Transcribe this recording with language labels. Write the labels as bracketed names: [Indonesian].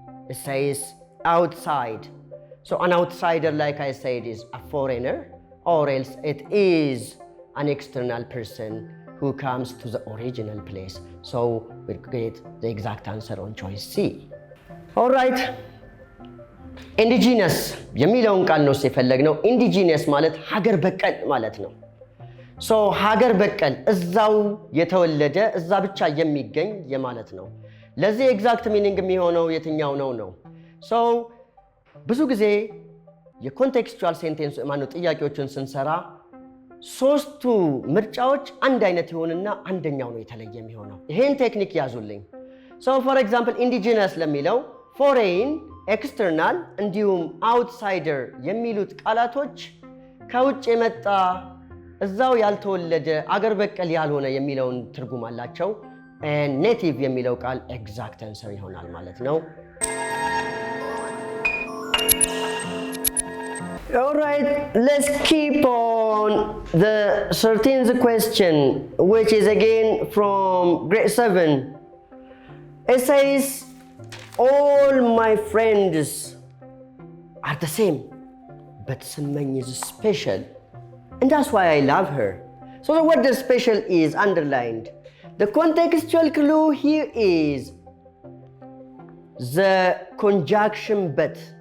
[English] It says outside. So an outsider, like I said, is a foreigner, or else it is an external person who comes to the original place. So we'll get the exact answer on choice C. All right. [Amharic] Indigenous የሚለውን ቃል ነው የፈለግነው። Indigenous ማለት ሀገር በቀል ማለት ነው። ሶ ሀገር በቀል እዛው የተወለደ እዛ ብቻ የሚገኝ የማለት ነው። ለዚህ ኤግዛክት ሚኒንግ የሚሆነው የትኛው ነው? ሶ ብዙ ጊዜ የኮንቴክስቹዋል ሴንቴንስ ማነው ጥያቄዎችን ስንሰራ ሶስቱ ምርጫዎች አንድ አይነት ይሆንና አንደኛው ነው የተለየ የሚሆነው። ይሄን ቴክኒክ ያዙልኝ። ሶ ፎር ኤግዛምፕል ኢንዲጂነስ ለሚለው ፎሬን፣ ኤክስተርናል እንዲሁም አውትሳይደር የሚሉት ቃላቶች ከውጭ የመጣ እዛው ያልተወለደ አገር በቀል ያልሆነ የሚለውን ትርጉም አላቸው። ኔቲቭ የሚለው ቃል ኤግዛክት አንሰር ይሆናል ማለት ነው። [English] All right, let's keep on the 13th question, which is again from grade 7. It says, all my friends are the same, but Semeng is special, and that's why I love her. So the word special is underlined. The contextual clue here is the conjunction but.